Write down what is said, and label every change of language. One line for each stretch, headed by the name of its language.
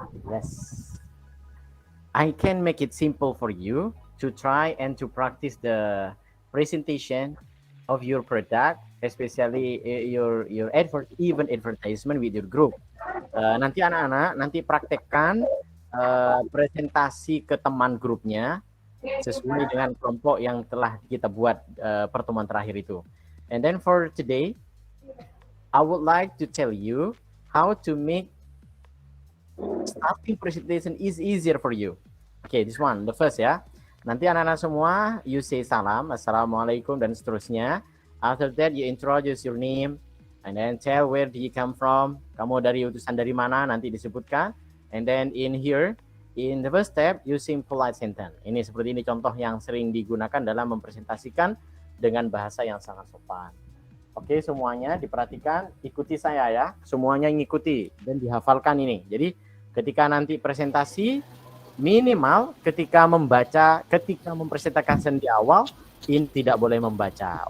English: Yes. I can make it simple for you to try and to practice the presentation of your product, especially your event advertisement with your group.
Indonesian: Nanti anak-anak praktekkan presentasi ke teman grupnya sesuai dengan kelompok yang telah kita buat pertemuan terakhir itu.
English: And then for today, I would like to tell you how to make starting presentation is easier for you. Okay, this one, the first ya.
Indonesian: Nanti anak-anak semua,
English: you say salam, assalamualaikum,
Indonesian: dan seterusnya.
English: After that, you introduce your name, and then tell where do you come from.
Indonesian: Kamu dari utusan dari mana, nanti disebutkan.
English: And then in here, in the first step, using polite sentence.
Indonesian: Ini seperti ini contoh yang sering digunakan dalam mempresentasikan dengan bahasa yang sangat sopan. Oke, semuanya diperhatikan, ikuti saya ya. Semuanya ngikuti dan dihafalkan ini. Jadi ketika nanti presentasi, minimal ketika mempresentasikan di awal, ini tidak boleh membaca.